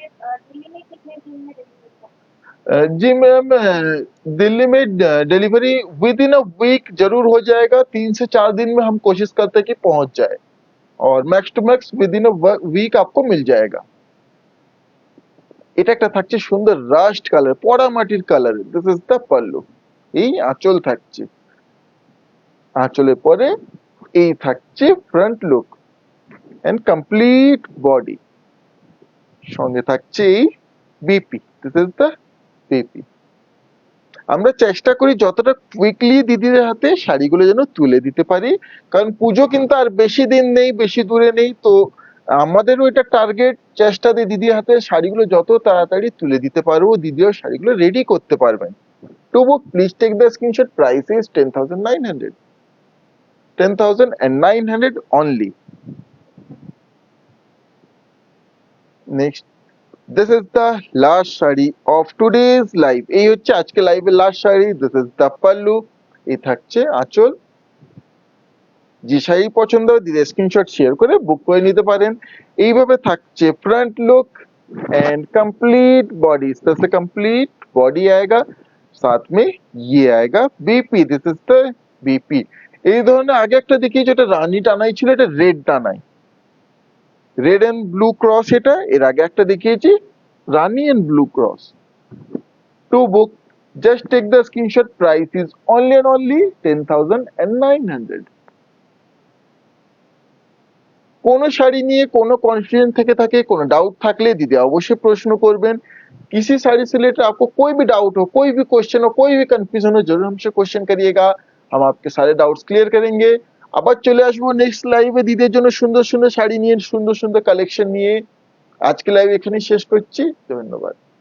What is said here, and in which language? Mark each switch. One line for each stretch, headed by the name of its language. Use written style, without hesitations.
Hindi: जी ma'am, Delhi में delivery
English: within a week
Hindi: जरूर हो जाएगा, 3 से 4 दिन में हम कोशिश करते हैं कि पहुंच जाए, और
English: max to max within a week
Hindi: आपको मिल जाएगा।
Bangla: এটা একটা থাকছে সুন্দর রাস্ট কালার, পড়া মাটির colour,
English: This is the pallu.
Bangla: এই আঁচল থাকছে, আঁচলের পরে এই থাকছে
English: front look and complete body,
Bangla: সঙ্গে থাকছে এই BP,
English: This is the BP.
Bangla: আমরা চেষ্টা করি যতটা কুইকলি দিদিদের হাতে শাড়িগুলো যেন তুলে দিতে পারি, কারণ পুজো কিন্তু আর বেশি দিন নেই, বেশি দূরে নেই, তো আমাদেরও এটা টার্গেট, চেষ্টা দিয়ে দিদির হাতে শাড়িগুলো যত তাড়াতাড়ি তুলে দিতে পারবো, দিদিও শাড়িগুলো রেডি করতে পারবেন।
English: To book please take the screenshot, price is 10,900, 10,900 only. Next, this is the last sari of today's live,
Bangla: এই হচ্ছে আজকে লাইভের last sari,
English: this is the pallu,
Bangla: এই থাকছে আঁচল। যে শাড়ি পছন্দ হয় দিদি স্ক্রিনশট শেয়ার করে বুক করে নিতে পারেন। এইভাবে থাকছে
English: front look and complete body,
Hindi: इस तरह से कंप्लीट बॉडी आएगा, साथ में ये आएगा BP,
English: This is the BP.
Bangla: এই ধরনের আগে একটা দেখি যেটা রানী টানাই ছিল, এটা red টানাই, red and blue cross, এটা এর আগে একটা দেখিয়েছি রানী and blue cross.
English: To book just take the screenshot, price is only and only 10,900।
Bangla: কোনো শাড়ি নিয়ে কোনো कॉन्फ्यूजन থেকে থাকে, কোনো डाउट থাকলে দিদি অবশ্যই প্রশ্ন করবেন।
Hindi: किसी साड़ी से रिलेटेड आपको कोई भी डाउट हो, कोई भी क्वेश्चन हो, कोई भी कंफ्यूजन हो, जरूर हमसे क्वेश्चन करिएगा, हम आपके सारे डाउट्स क्लियर करेंगे।
Bangla: আবার চলে আসবো নেক্সট লাইভে দিদির জন্য সুন্দর সুন্দর শাড়ি নিয়ে, সুন্দর সুন্দর কালেকশন নিয়ে। আজকে লাইভ এখানেই শেষ করছি, ধন্যবাদ।